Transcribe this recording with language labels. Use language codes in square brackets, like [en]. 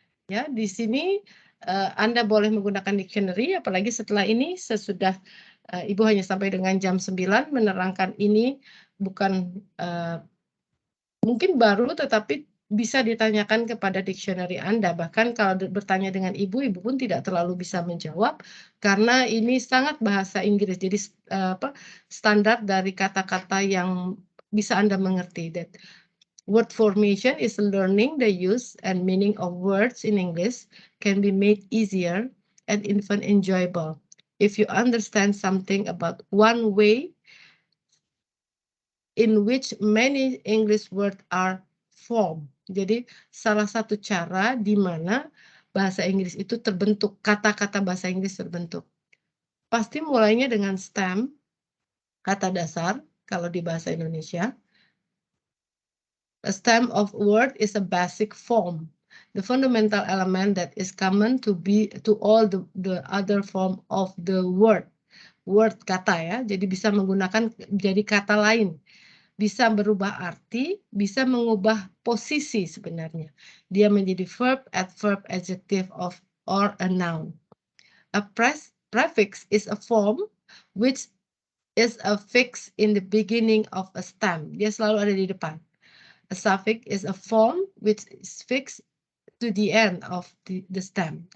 [id] Ya, di sini Anda boleh menggunakan dictionary, apalagi setelah ini sesudah Ibu hanya sampai dengan jam 9 menerangkan ini bukan mungkin baru tetapi bisa ditanyakan kepada dictionary Anda. Bahkan kalau bertanya dengan Ibu pun tidak terlalu bisa menjawab karena ini sangat bahasa Inggris. Jadi standar dari kata-kata yang bisa Anda mengerti. [en] That word formation is learning the use and meaning of words in English can be made easier and even enjoyable if you understand something about one way in which many English words are formed. [id] Jadi salah satu cara di mana bahasa Inggris itu terbentuk, kata-kata bahasa Inggris terbentuk. Pasti mulainya dengan stem, kata dasar, kalau di bahasa Indonesia. [en] A stem of word is a basic form, the fundamental element that is common to all the other form of the word. [id] Word kata ya, jadi bisa menggunakan jadi kata lain. Bisa berubah arti, bisa mengubah posisi sebenarnya. Dia menjadi verb, adverb, adjective or a noun. [en] A prefix is a form which is affixed in the beginning of a stem. [id] Dia selalu ada di depan. [en] A suffix is a form which is fixed to the end of the stem.